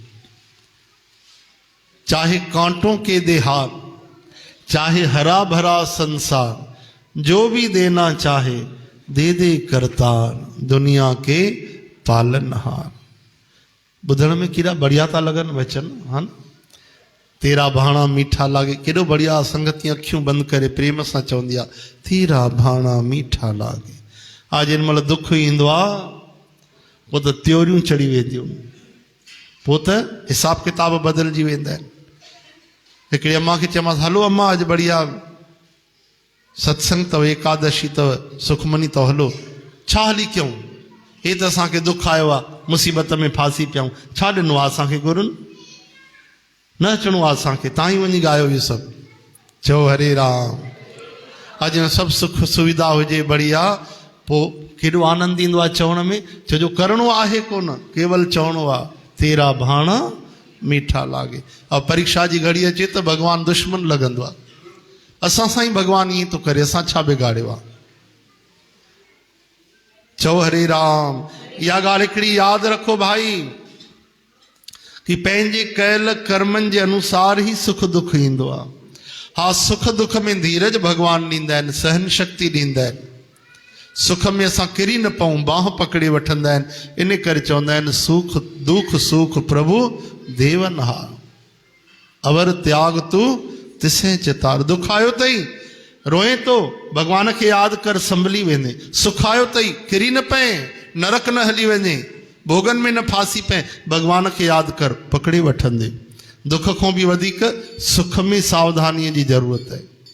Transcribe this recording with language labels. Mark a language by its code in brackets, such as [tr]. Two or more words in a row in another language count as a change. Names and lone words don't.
[hi] चाहे कांटों के दे हार, चाहे हरा भरा संसार, जो भी देना चाहे दे दे करतार, दुनिया के पालनहार। [sd] बुधण में केड़ा बढ़िया था लगन वचन, हाँ। [pa] तेरा भाणा मीठा लागे, [sd] केड़ो बढ़िया। संगति अखियूं बंद करे प्रेम सां चवंदी आहे, [pa] तेरा भाणा मीठा लागे। [sd] आज इन महिल दुख ईंदो आहे पोइ त त्योरियूं चढ़ी वेंदियूं, पोइ त हिसाब किताब बदिलजी वेंदा आहिनि। हिकिड़ी अम्मा खे चयोमांसि, हलो अम्मा अॼु बढ़िया सत्संग अथव, एकादशी अथव, सुखमनी अथव, हलो। छा हली कयूं? हे त असांखे दुख आयो आहे, मुसीबत में फासी पियूं, छा ॾिनो आहे असांखे गुरुनि? न अचिणो आहे असांखे, तव्हां ई वञी ॻायो इहो सभु। चओ हरे राम। अॼु सभु सुख सुविधा हुजे बढ़िया, पोइ केॾो आनंद ईंदो आहे चवण में। छोजो करिणो आहे कोन, केवल चवणो आहे [pa] तेरा भाणा मीठा लागे। [sd] और परीक्षा जी घड़ी अचे त भॻवानु दुश्मन लॻंदो आहे। असां सां ई भॻवानु ईअं थो करे, असां छा बिगाड़ियो आहे? चओ हरे राम। इहा ॻाल्हि हिकिड़ी यादि रखो भाई, कि पंहिंजे कयल कर्मनि जे अनुसार ई सुख दुख ईंदो आहे। हा, सुख दुख में धीरज भॻवानु ॾींदा आहिनि, सहन शक्ति ॾींदा आहिनि। सुख में असां किरी न पऊं, बाह पकड़े वठंदा आहिनि। इन करे चवंदा आहिनि [pa] सुख दुख सुख प्रभु देवनहार, अवर त्याग तू तिसे चितार। [sd] दुख आयो अथई रोए तो भॻवान खे यादि कर, संभली वेंदे। सुख आयो अथई किरी न पए, नरक न हली वञे, भोगन में न फासी पए, भॻवान खे यादि कर, पकड़े वठंदे। दुख खां बि वधीक सुख में सावधानीअ जी ज़रूरत आहे।